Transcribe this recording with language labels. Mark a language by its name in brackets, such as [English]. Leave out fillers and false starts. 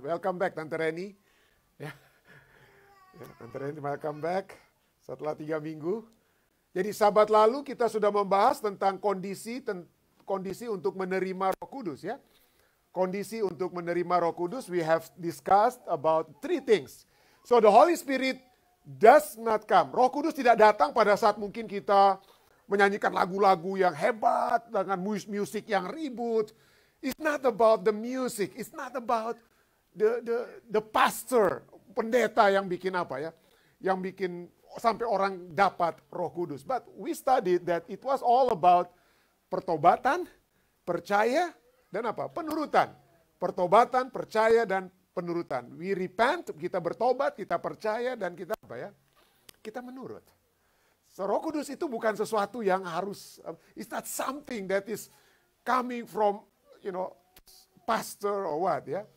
[English] Welcome back, Tante Reni. Ya, Tante Reni, welcome back [Indonesian] setelah 3 minggu. Jadi sahabat lalu kita sudah membahas tentang kondisi untuk menerima Roh Kudus, ya. Kondisi untuk menerima Roh Kudus, [English] we have discussed about 3 things. So the Holy Spirit does not come. [Indonesian] Roh Kudus tidak datang pada saat mungkin kita menyanyikan lagu-lagu yang hebat dengan musik yang ribut. [English] It's not about the music. It's not about the pastor, [Indonesian] pendeta yang bikin apa ya, yang bikin sampai orang dapat Roh Kudus. [English] But we studied that it was all about [Indonesian] pertobatan, percaya, dan apa? Penurutan. Pertobatan, percaya, dan penurutan. [English] We repent, [Indonesian] kita bertobat, kita percaya, dan kita apa ya? Kita menurut. [English] So, [Indonesian] Roh Kudus itu bukan sesuatu yang harus, [English] it's not something that is coming from, pastor or what, ya.